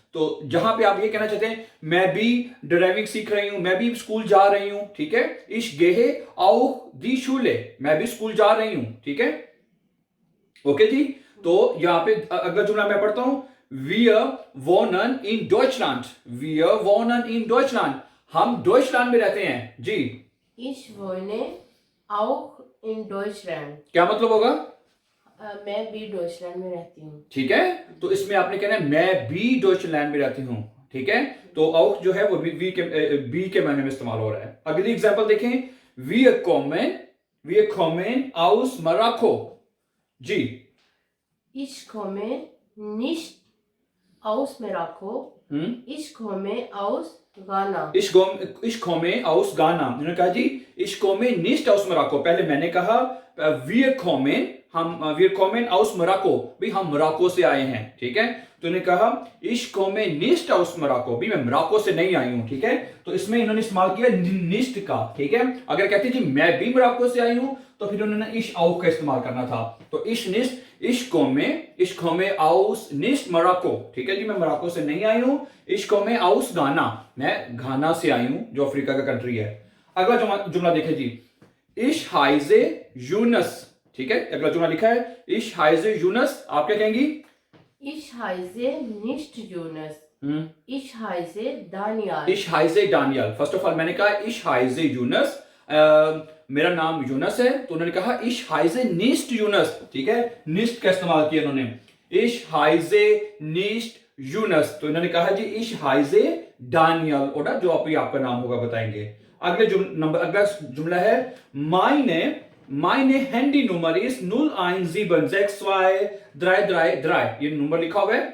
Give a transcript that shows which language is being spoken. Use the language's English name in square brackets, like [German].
[Hindi] तो जहां पे आप ये कहना चाहते हैं मैं भी ड्राइविंग सीख रही हूं, मैं भी स्कूल जा रही हूं, ठीक है, [German] ich gehe auch die Schule, [Hindi] मैं भी स्कूल जा रही हूं। ठीक है, ओके जी। तो यहां पे अगला जुमला मैं पढ़ता हूं, [German] wir wohnen in Deutschland, [Hindi] wir wohnen in Deutschland, हम डॉइचलैंड में रहते हैं जी। [German] Ich wohne auch in Deutschland। [Hindi] क्या मतलब होगा? मैं भी डॉइचलैंड में रहती हूँ। ठीक है, तो इसमें आपने कहना है मैं भी डॉइचलैंड में रहती हूँ। ठीक है, तो आउट जो है वो बी के मायने में इस्तेमाल हो रहा है। अगली एग्जांपल देखें, [German] wir kommen aus Marokko [Hindi] जी। [German] Ich komme nicht aus Marokko। Ich komme aus Ghana। Ich komme aus Ghana। [Hindi] उन्होंने कहा जी [German] ich komme nicht aus Marokko, [Hindi] पहले मैंने कहा [German] wir kommen aus Marokko, [Hindi] भी हम मोरक्को से आए हैं। ठीक है, तो इन्होंने कहा [German] ich komme nicht aus Marokko, [Hindi] भी मैं मोरक्को से नहीं आई हूं। ठीक है, तो इसमें इन्होंने इस्तेमाल किया निस्ट का। ठीक है, अगर कहते जी मैं भी मोरक्को से आई हूं, तो फिर उन्होंने [German] ich auch [Hindi] का इस्तेमाल करना था। [German] तो ich nicht, ich komme aus nicht Marokko। [Hindi] ठीक है जी, मैं मोरक्को से नहीं आई हूं। [German] ich komme aus Ghana, [Hindi] मैं घाना से आई हूं, जो अफ्रीका का कंट्री है। अगला जुमला देखे जी, [German] ich heiße Yunus। [Hindi] ठीक है, अगला जुमला लिखा है [German] ich heiße Yunus, [Hindi] आप क्या कहेंगी? [German] Ich heiße nicht Jonas। Ich heiße Daniel। ich heiße Daniel। [Hindi] First of all मैंने कहा [German] ich heiße Yunus, [Hindi] मेरा नाम यूनस है। तो उन्होंने कहा [German] ich heiße nicht Yunus। [Hindi] ठीक है, निस्ट का इस्तेमाल किया उन्होंने, [German] ich heiße nicht Yunus। [Hindi] तो इन्होंने कहा जी [German] ich heiße Daniel, [Hindi] oder जो आपका नाम होगा बताएंगे। अगला जुमला है [German] meine Handynummer ist 017623333। [Hindi] ये नंबर लिखा हुआ है।